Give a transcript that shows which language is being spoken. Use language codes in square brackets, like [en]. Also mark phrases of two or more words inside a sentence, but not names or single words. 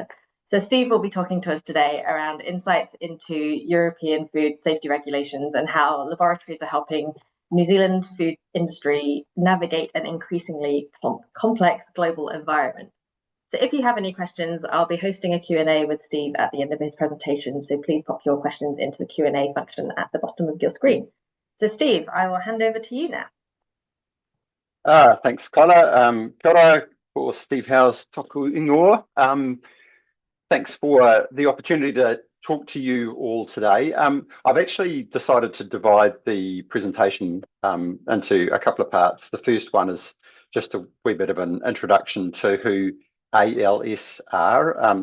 [en] So Steve will be talking to us today around insights into European food safety regulations and how laboratories are helping New Zealand food industry navigate an increasingly complex global environment. So if you have any questions, I'll be hosting a Q&A with Steve at the end of his presentation. So please pop your questions into the Q&A function at the bottom of your screen. So Steve, I will hand over to you now. Thanks, Kyla. [mi] Kia ora, for Steve Howes toku ingoa. [en] Thanks for the opportunity to talk to you all today. I've actually decided to divide the presentation into a couple of parts. The first one is just a wee bit of an introduction to who ALS are.